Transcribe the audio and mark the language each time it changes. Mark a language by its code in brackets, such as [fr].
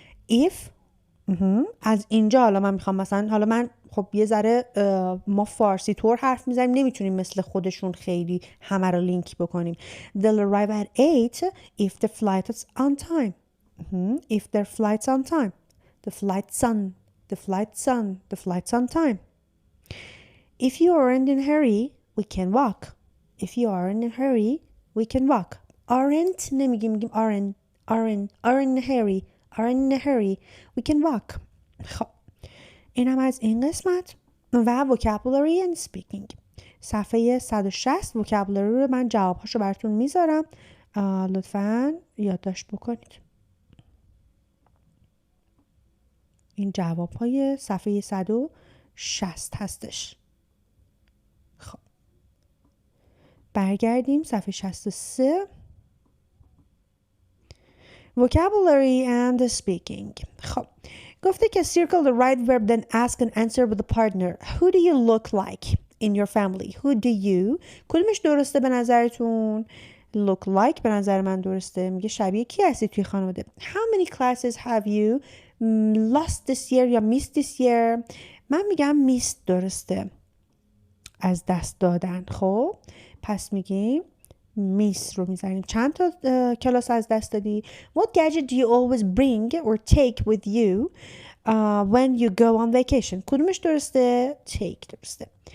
[fa] if از اینجا حالا من میخوام حالا من خب یه ذره ما فارسی طور حرف میزنیم نمیتونیم مثل خودشون خیلی همه رو لینک بکنیم. [en] they'll arrive at 8 if the flight is on time. if their flight's on time. the flight's on time. if you aren't in a hurry we can walk. aren't [fa] نمیگیم [en] aren't in a hurry we can walk. [fa] خب اینم از این قسمت و [en] vocabulary and speaking. [fa] صفحه 160 vocabulary رو من جوابهاشو براتون میذارم، لطفاً یادداشت بکنید. این جوابهای صفحه 160 هستش. خب برگردیم صفحه 63. [en] vocabulary and speaking. [fa] خب گفته که [en] circle the right verb then ask and answer with a partner. Who do you look like in your family? Who do you? [fa] کدومش درسته به نظرتون؟ look like به نظر من درسته. میگه شبیه کی هستی توی خانواده. [en] How many classes have you lost this year یا missed this year؟ [fa] من میگم missed درسته، از دست دادن. خب پس میگیم میس رو میزنیم. چند تا کلاس از دست دادی؟ [en] What gadget do you always bring or take with you when you go on vacation؟ [fa] کدومش درسته؟ take درسته.